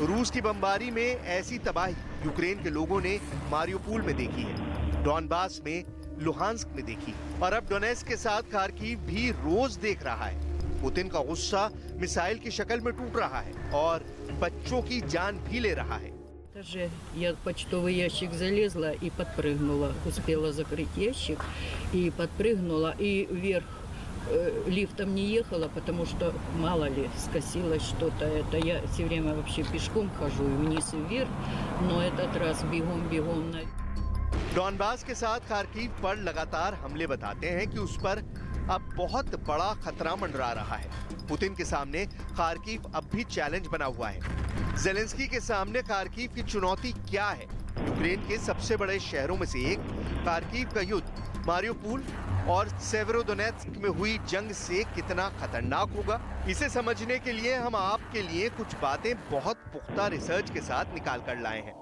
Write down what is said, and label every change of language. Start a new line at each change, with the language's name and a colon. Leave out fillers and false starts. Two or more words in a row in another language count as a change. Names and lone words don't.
Hindi: रूस की बमबारी में ऐसी तबाही यूक्रेन के लोगों ने मारियोपोल में देखी है, डॉनबास में, लुहांस्क में देखी और अब डोनेट्स्क के साथ खार्किव भी रोज देख रहा है। पुतिन का गुस्सा मिसाइल की शक्ल में टूट रहा है और बच्चों की जान भी ले रहा है।
Russian: Я в почтовый ящик залезла и подпрыгнула. Успела закрыть ящик и подпрыгнула. И вверх лифтом не ехала, потому что, мало ли, скосилось что-то. Это я все время вообще пешком хожу, и вниз и вверх. Но этот раз бегом-бегом.
Hindi: डॉनबास के साथ खार्किव पर लगातार हमले बताते हैं कि उस पर अब बहुत बड़ा खतरा मंडरा रहा है। पुतिन के सामने खार्किव अब भी चैलेंज बना हुआ है। ज़ेलेंस्की के सामने खार्किव की चुनौती क्या है? यूक्रेन के सबसे बड़े शहरों में से एक खार्किव का युद्ध मारियोपोल और सेवेरोडोनेत्स्क में हुई जंग से कितना खतरनाक होगा, इसे समझने के लिए हम आपके लिए कुछ बातें बहुत पुख्ता रिसर्च के साथ निकाल कर लाए हैं।